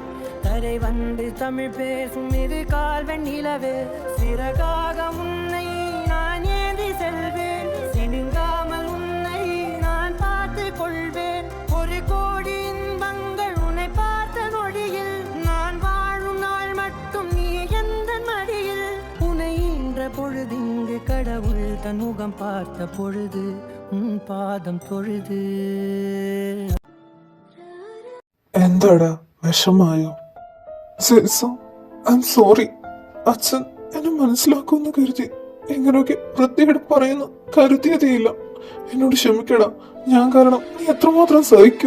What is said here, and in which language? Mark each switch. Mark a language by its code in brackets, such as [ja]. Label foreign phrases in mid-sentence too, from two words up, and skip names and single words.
[ta] தரை வந்து தமிழ் பேசும் இரு கால்வன் நிலவே சிறகாக உன்னை நான் ஏந்தி செல்வேன் சினுங்காமல் உன்னை நான் பார்த்து கொள்வேன் ஒரு கோடி இன்பங்கள் உன்னை பார்த்த நொடியில் நான் வாழும் நாள் மட்டும் நீ எந்த மடியில் உன்னை ஈன்ற பொழுதிங்கு கடவுள் தன் முகம் பார்த்த பொழுது உன் பாதம் தொழுது [ml] എന്താടാ, വിഷമായോ? [en] I'm sorry. [ml] അച്ഛൻ എന്നെ മനസ്സിലാക്കുമെന്ന് കരുതി ഇങ്ങനെയൊക്കെ വൃത്തിയോട് പറയുന്നു കരുതിയതേയില്ല. എന്നോട് ക്ഷമിക്കടാ. ഞാൻ കാരണം നീ എത്രമാത്രം സഹിക്കുക.